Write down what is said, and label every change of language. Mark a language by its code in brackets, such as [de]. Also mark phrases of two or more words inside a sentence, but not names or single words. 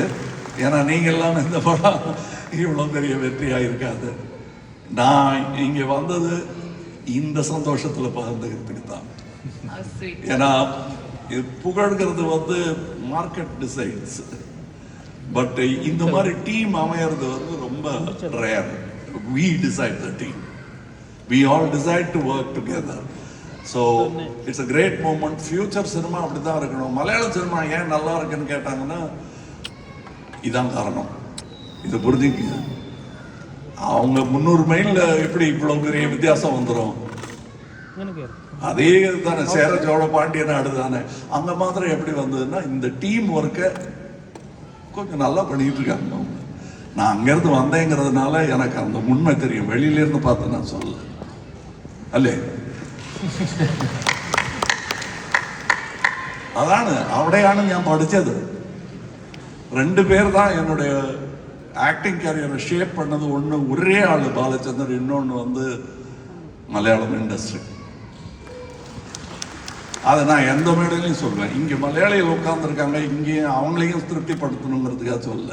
[ta] ஏன்னா நீங்கள் எல்லாம் இந்த படம் இவ்வளோ பெரிய வெற்றியாக இருக்காது. நான் இங்கே வந்தது இந்த சந்தோஷத்தில் பகிர்ந்துக்கிறதுக்கு தான். ஏன்னா இது புகழ்கிறது வந்து [en] market decides, [ta] பட் இந்த மாதிரி டீம் அமையறது வந்து ரொம்ப ரேர். [en] We decide the team. We all decide to work together. So it's a great moment. Future cinema [ta] அப்படி தான் இருக்கணும். மலையாள சினிமா ஏன் நல்லா இருக்குன்னு கேட்டாங்கன்னா இதான் காரணம். இதை புரிஞ்சுக்கங்க. அவங்க 300 மைல்ல எப்படி இவ்வளவு பெரிய வித்தியாசம் வந்துடும்? அதே தானே சேர சோழ பாண்டிய நாடு தானே. அந்த மாதிரி எப்படி வந்ததுன்னா இந்த டீம் ஒர்க்கை கொஞ்சம் நல்லா பண்ணிட்டு இருக்காங்க அவங்க. நான் அங்கிருந்து வந்தேங்கிறதுனால எனக்கு அந்த உண்மை தெரியும். வெளியில இருந்து பார்த்து நான் சொல்ல அல்லே. [ml] അതാണ് അവിടെയാണ് ഞാൻ പഠിച്ചത്. [ta] 2 പേർ தான் என்னுடைய ஆக்டிங் கேரியரை ஷேப் பண்ணது. ஒன்று ஒரே ஆள் பாலச்சந்தர், இன்னொன்று வந்து மலையாளம் இண்டஸ்ட்ரி. அதை நான் எந்த மேடையிலையும் சொல்வேன். இங்கே மலையாளிகள் உட்காந்துருக்காங்க, இங்கேயும் அவங்களையும் திருப்திப்படுத்தணுங்கிறதுக்காக சொல்ல.